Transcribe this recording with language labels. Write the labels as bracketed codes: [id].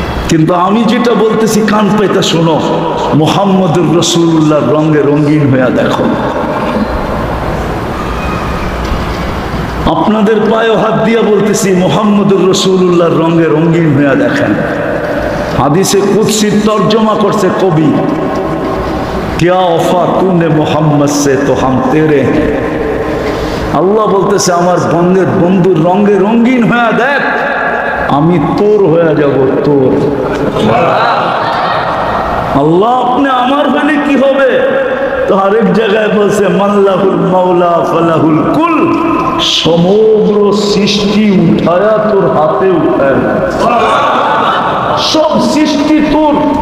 [bn] কিন্তু আমি যেটা বলতেছি কান পাইতা শোনো, মুহাম্মদুর রাসূলুল্লাহর রঙে রঙিন হইয়া দেখো। আপনাদের পায়ে হাত দিয়া বলতেছি, মুহাম্মদুর রাসূলুল্লাহর রঙে রঙিন হইয়া দেখেন। হাদিসে কুদসির তর্জমা করছে কবি, [hi] क्या वफा तूने मोहम्मद से तो हम तेरे हैं। [bn] আল্লাহ বলতেছে আমার বন্ধের বন্ধুর রঙে রঙিন হয়ে দেখ, আমি তোর হয়ে যাব, তোর। আল্লাহ আপনি আমার হলে কি হবে? তো আরেক জায়গায় বলছে মাল্লাহুল মাওলা ফালাহুল কুল, সমগ্র সৃষ্টি উঠায়া তোর হাতে উঠায়, সব সৃষ্টি তোর।